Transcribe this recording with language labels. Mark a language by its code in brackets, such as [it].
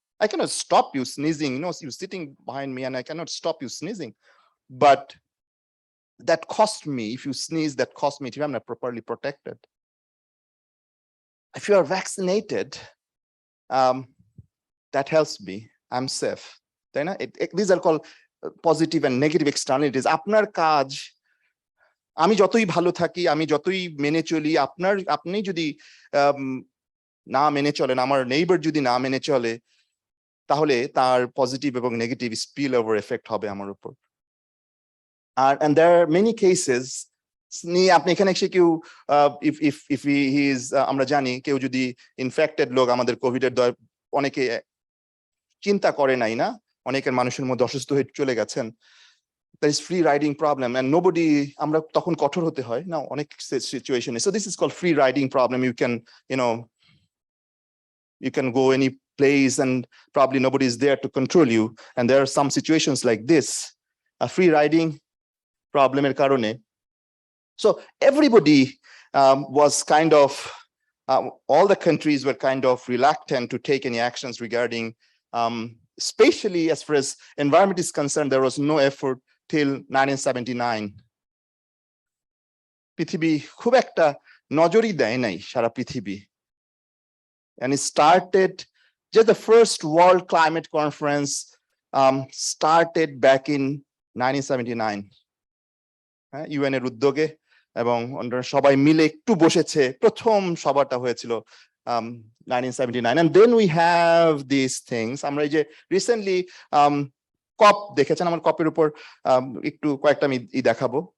[en] I cannot stop you sneezing, you know, you're sitting behind me and I cannot stop you sneezing, but that cost me. If you sneeze, that cost me if I'm not properly protected. If you are vaccinated, that helps me, I'm safe. Then these are called positive and negative externalities. [bn] আপনার কাজ, আমি যতই ভালো থাকি, আমি যতই মেনে চলি, আপনি যদি না মেনে চলেন, আমার নেইবার যদি না মেনে চলে, তাহলে তার পজিটিভ এবং নেগেটিভ স্পিল ওভার এফেক্ট হবে আমার উপর। [en] And there are many cases, [bn] আপনি এখানে এসে কেউ [en] if he is, [bn] আমরা জানি কেউ যদি ইনফেক্টেড লোক আমাদের কোভিড এর অনেকে চিন্তা করে নাই, না, অনেকের মানুষের মধ্যে অসুস্থ হয়ে চলে গেছেন, [en] there is free riding problem and nobody, [bn] আমরা তখন কঠোর হতে হয় না অনেক সিচুয়েশনে। [en] So this is called free riding problem. You can, you know, you can go any place and probably nobody is there to control you, and there are some situations like this, a free riding problem [bn] এর কারণে। [en] So everybody was kind of, all the countries were kind of reluctant to take any actions regarding, especially as far as environment is concerned, there was no effort till 1979. [bn] পৃথিবী খুব একটা নজরই দেয় নাই, সারা পৃথিবী। [en] And it started, just the first World Climate Conference started back in 1979. [bn] UN এর উদ্যোগে, এবং সবাই মিলে একটু বসেছে, প্রথম সভাটা হয়েছিল 1979, [en] and then we have these things. [bn] আমরা এই যে রিসেন্টলি কপ দেখেছেন, আমার কপের উপর একটু কয়েকটা আমি দেখাবো।